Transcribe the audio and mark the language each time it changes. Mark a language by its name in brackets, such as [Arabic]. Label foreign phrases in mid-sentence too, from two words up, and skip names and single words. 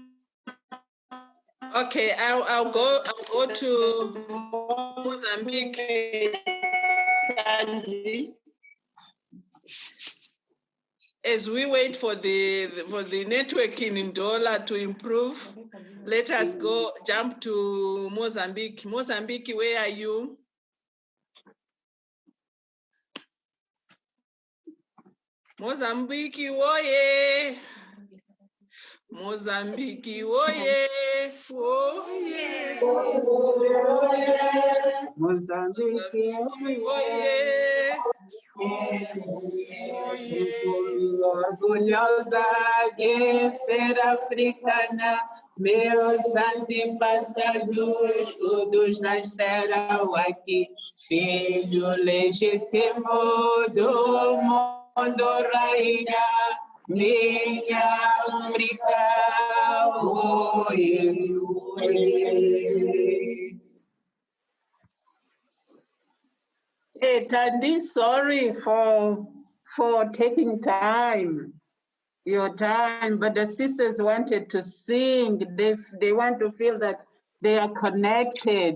[English] Okay, I'll go to Mozambique. As we wait for the networking in Ndola to improve, let us jump to Mozambique. Mozambique, where are you? Mozambique, woye! Mozambique, woye! Woye! Mozambique, woye! [Portuguese] orgulhosa de ser africana, meus antepassados todos nasceram aqui, filho legítimo do mundo, rainha, minha África, oie, oie. [English] Tandi, sorry for taking your time, but the sisters wanted to sing. They want to feel that They are connected.